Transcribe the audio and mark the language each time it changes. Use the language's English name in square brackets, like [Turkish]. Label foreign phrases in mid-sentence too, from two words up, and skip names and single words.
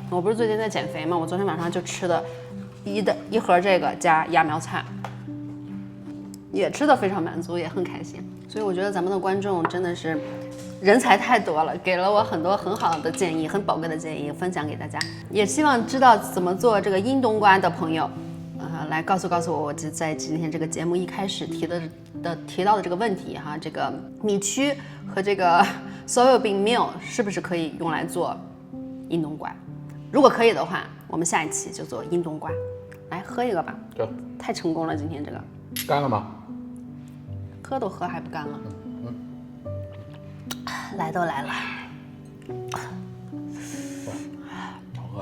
[Chinese] 我不是最近在減肥嗎？我昨天晚上就吃的一盒這個加芽苗菜，也吃的非常滿足，也很開心。所以我覺得咱們的觀眾真的是人才太多了，給了我很多很好的建議，很寶貴的建議，分享給大家。也希望知道怎麼做這個陰冬瓜的朋友，來告訴我，我在今天這個節目一開始提到的這個問題哈，這個米曲和這個 [English] soybean meal [Chinese] 是不是可以用來做陰冬瓜？如果可以的話，我們下一期就做陰冬瓜。來喝一個吧，太成功了，今天這個。乾了嗎？喝都喝還不乾了。來都來了。好喝。